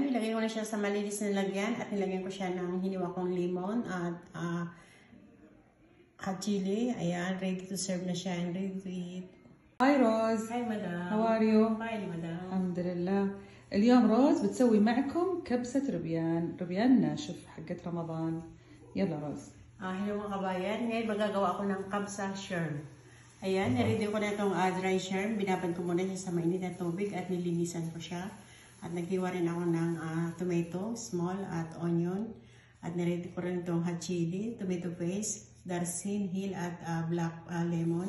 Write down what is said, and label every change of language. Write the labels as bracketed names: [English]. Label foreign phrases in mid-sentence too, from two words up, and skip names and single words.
[Filipino] nilagay ko na siya sa malinis na lagyan at nilagyan ko siya ng hiniwa kong lemon at [English] hot chili. [Filipino] Ayan, [English] ready to serve [Filipino] na siya [English] and ready to eat. Hi روز. Hi madam. How are you? Fine madam. [Arabic] الحمد لله. اليوم روز بتسوي معكم كبسة ربيان ناشف حقت رمضان. يلا روز. [Filipino] Hello mga kabayan. Ngayon magagawa ako ng kabsa sherm. Ayan, na-ready ko na itong dry sherm. Binabad ko muna siya sa mainit na tubig at nilinisan ko siya. At naghiwa rin ako ng tomato, small at onion. At na-ready ko rin itong [English] hot chili, tomato paste, [Filipino] darsin, hill at [English] black lemon.